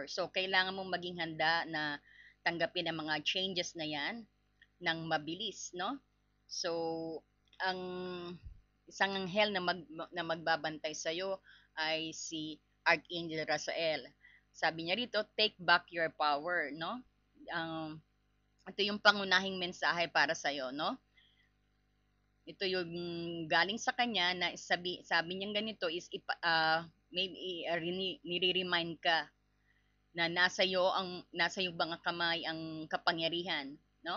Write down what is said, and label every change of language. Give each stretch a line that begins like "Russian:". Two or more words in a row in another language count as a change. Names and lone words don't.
Filipino: So, kailangan mong maging handa na tanggapin ang mga changes na yan ng mabilis, no? So, ang isang anghel na magbabantay sa iyo ay si Archangel Rafael. Sabi niya rito,
English: take back your power, no?
Filipino: Ito yung pangunahing mensahe para sa iyo, no? Ito yung galing sa kanya na sabi niya ganito is maybe nire-remind ka na nasa iyo mga kamay ang kapangyarihan, no?